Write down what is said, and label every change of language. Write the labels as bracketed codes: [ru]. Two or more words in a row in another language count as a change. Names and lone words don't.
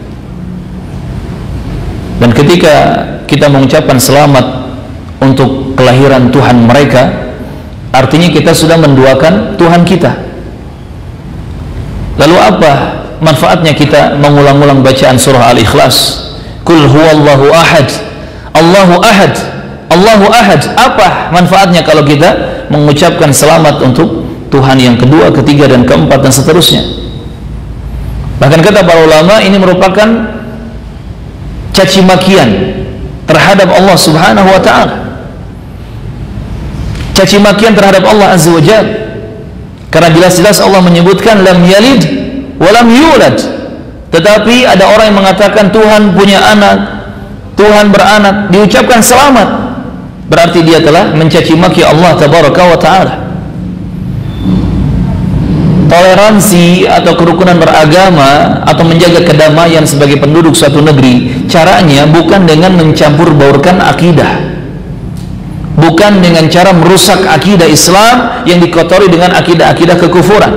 [id] Dan ketika kita mengucapkan selamat untuk kelahiran Tuhan mereka, artinya kita sudah menduakan Tuhan kita. Lalu apa manfaatnya kita mengulang-ulang bacaan surah Al-Ikhlas? [ar] قل هو الله أحد، الله أحد، الله أحد. [id] Apa manfaatnya kalau kita mengucapkan selamat untuk Tuhan yang kedua, ketiga, dan keempat, dan seterusnya? Bahkan kata para ulama, ini merupakan caci makian terhadap Allah [ar] سبحانه وتعالى, [id] caci makian terhadap Allah [ar] عز وجل. [id] Karena jelas-jelas Allah menyebutkan [ar] لم يلد ولم يولد, [id] tetapi ada orang yang mengatakan Tuhan punya anak, Tuhan beranak, diucapkan selamat, berarti dia telah mencaci maki Allah [ar] تبارك وتعالى. [id] Toleransi atau kerukunan beragama atau menjaga kedamaian sebagai penduduk suatu negeri, caranya bukan dengan mencampur baurkan akidah, bukan dengan cara merusak akidah Islam yang dikotori dengan akidah-akidah kekufuran.